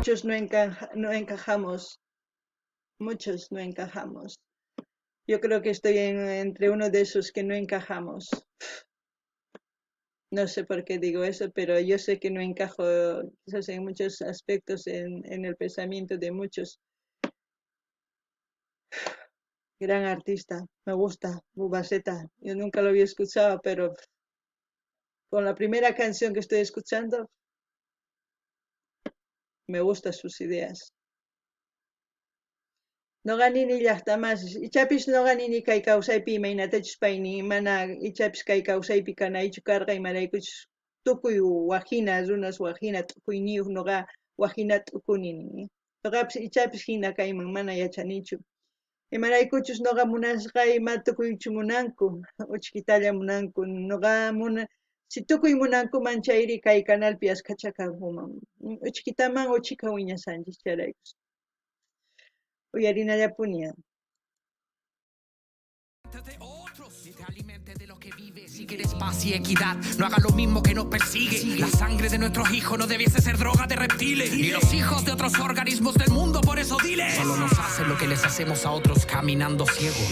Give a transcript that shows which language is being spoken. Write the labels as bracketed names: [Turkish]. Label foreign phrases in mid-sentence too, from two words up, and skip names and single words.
[Spanish] muchos no encajamos muchos no encajamos yo creo que estoy entre uno de esos que no encajamos no sé por qué digo eso, pero yo sé que no encajo quizás en muchos aspectos en el pensamiento de muchos. Gran artista, me gusta, Bubaceta. Yo nunca lo había escuchado, pero con la primera canción que estoy escuchando, me gustan sus ideas. [Quechua] Noqanini llaqtamas, ichapis noqanini kay kawsaypi imaynatachus payni mana ichapis kay kawsaypi kanaychu karqa imaraykuchus tukuy wajina runas wajina tukuyniyuq noqa wajina t'ukunini. Noqapis ichapis hina kayman mana yachanichu. Imaraykuchus noqa munasqay matukuychu munanku, uchkitalla munanku, noqa si tukuy munankuman chayri kay canalpi askachakapuman. Uchkitaman uchika wiñasanchis chayraykus. Uyarinallapuni. [Spanish] De otros, ni te alimentes de lo que vives. Si quieres paz y equidad, no hagas lo mismo que nos persigue. La sangre de nuestros hijos no debiese ser droga de reptiles, ni los hijos de otros organismos del mundo, por eso diles. Solo nos hacen lo que les hacemos a otros caminando ciegos.